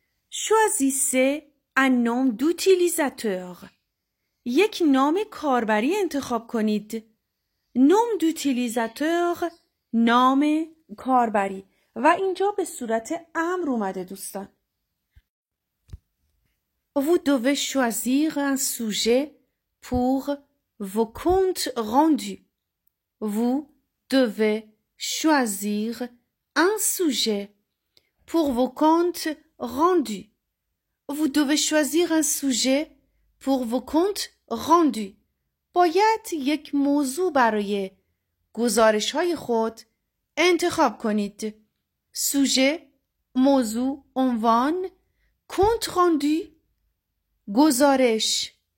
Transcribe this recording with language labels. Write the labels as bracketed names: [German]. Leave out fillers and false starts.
[French] choisissez un nom d'utilisateur. [Persian] یک نام کاربری انتخاب کنید. [French] nom d'utilisateur [Persian] نام کاربری و اینجا به صورت امر اومده دوستان. [French] Vous devez choisir un sujet pour vos comptes rendus. Vous devez choisir un sujet pour vos comptes rendus. Vous devez choisir un sujet pour vos comptes rendus. [Persian] باید یک موضوع برای گزارش‌های خود انتخاب کنید. [French] sujet [Persian] موضوع، عنوان، [French] compte rendu [Persian] گزارش.